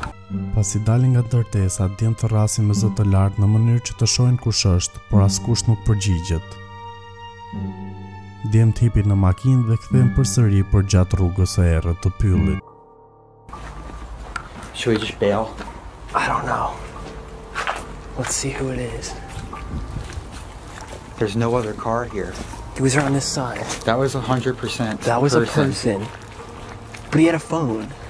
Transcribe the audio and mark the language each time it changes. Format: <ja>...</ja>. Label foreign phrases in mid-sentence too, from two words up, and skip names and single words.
<sq>Pasi dalin nga ndërtesa, djem të rrasin me zë të lartë në mënyrë që të shohin kush është, por askush nuk përgjigjet. Djem të hipin në makinë dhe kthehen përsëri për gjatë rrugës së errët të pyllit.</sq> <en>Should we just bail? I don't know. Let's see who it is. There's no other car here. He was on this side. That was 100%. That was a person. But he had a phone.</en>